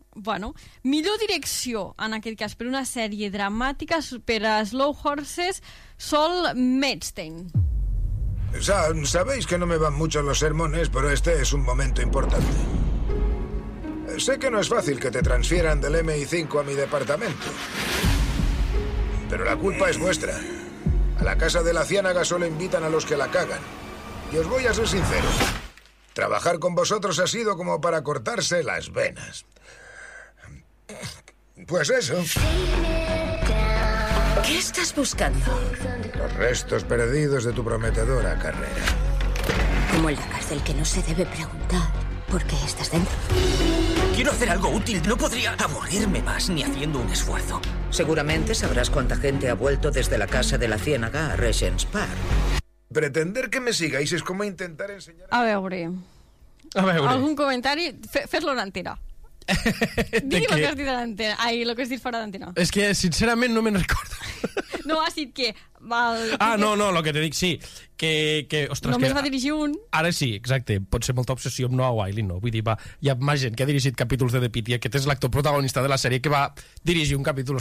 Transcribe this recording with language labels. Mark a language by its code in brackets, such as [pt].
[ca] Bueno, millor direcció, en aquest cas, per una sèrie dramàtica, per a Slow Horses, Sol Metzstein. [es] Sabéis que no me van mucho los sermones, pero este es un momento importante. Sé que no es fácil que te transfieran del MI5 a mi departamento. Pero la culpa es vuestra. A la casa de la ciénaga solo invitan a los que la cagan. Y os voy a ser sincero. Trabajar con vosotros ha sido como para cortarse las venas. Pues eso. ¿Qué estás buscando? Los restos perdidos de tu prometedora carrera. Como en la cárcel que no se debe preguntar por qué estás dentro. Quiero hacer algo útil. No podría aburrirme más ni haciendo un esfuerzo. Seguramente sabrás cuánta gente ha vuelto desde la casa de la ciénaga a Regent's Park. Pretender que me sigáis es como intentar enseñar... [ca] A veure. Algún comentari? Fes-lo en antena. Digui el que has dit a l'antena. Ai, el que has dit fora d'antena. És que, sincerament, no me'n recordo. No, has dit que... No, el que t'he dit, sí. Que ostres, només que, va dirigir un. Ara sí, exacte. Pot ser molta obsessió amb Noah Wiley, no? Vull dir, va, hi ha més gent que ha dirigit capítols de The Pitt i aquest és l'actor protagonista de la sèrie que va dirigir un capítol.